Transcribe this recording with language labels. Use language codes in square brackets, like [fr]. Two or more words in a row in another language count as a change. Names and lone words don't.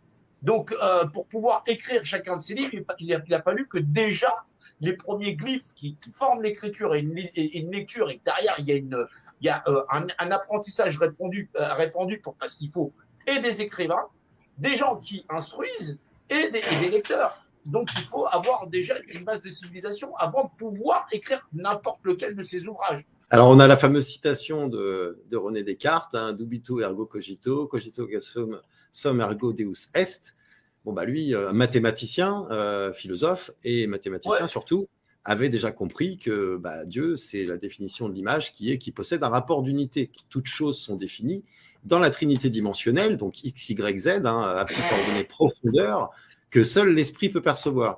[fr] Donc, pour pouvoir écrire chacun de ces livres, il a fallu que déjà les premiers glyphes qui forment l'écriture et une lecture, et derrière il y a un apprentissage répandu parce qu'il faut et des écrivains, des gens qui instruisent et des lecteurs. Donc, il faut avoir déjà une base de civilisation avant de pouvoir écrire n'importe lequel de ces ouvrages. Alors, on a la fameuse citation de René Descartes, [la] Dubito ergo cogito, cogito sum ergo deus est. [fr] Bon, bah lui, mathématicien, philosophe et mathématicien surtout, avait déjà compris que Dieu, c'est la définition de l'image qui possède un rapport d'unité. Toutes choses sont définies dans la trinité dimensionnelle, donc X, Y, Z, abscisse ordonnée profondeur, que seul l'esprit peut percevoir.